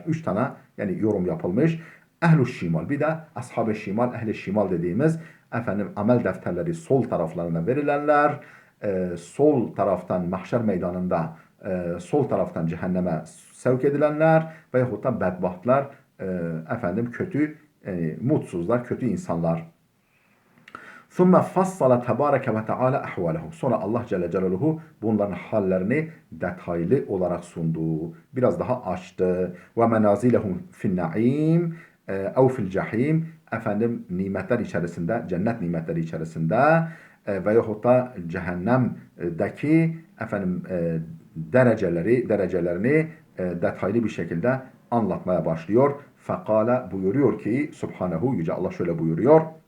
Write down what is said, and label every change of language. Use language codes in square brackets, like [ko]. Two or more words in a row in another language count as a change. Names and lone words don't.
[tr] 3 tane yani yorum yapılmış. Ehl-i şimal bir de ashab-ı şimal, ehl-i şimal dediğimiz efendim amel defterleri sol taraflarına verilenler sol taraftan mahşer meydanında sol taraftan cehenneme sevk edilenler veyahut da bedbahtlar efendim kötü mutsuzlar, kötü insanlar. [ar] ثُمَّ فَصَّلَ تَبَارَكَ وَتَعَالَى اَحْوَالَهُمْ [tr] Sonra Allah Celle Celaluhu bunların hallerini detaylı olarak sundu. Biraz daha açtı. [ar] وَمَنَازِلَهُمْ فِي النَّعِيمِ اَوْ فِي الْجَحِيمِ [tr] Efendim nimetler içerisinde, cennet nimetleri içerisinde veyahut da cehennemdeki efendim derecelerini detaylı bir şekilde anlatmaya başlıyor. Fekale buyuruyor ki Subhanehu Yüce Allah şöyle buyuruyor.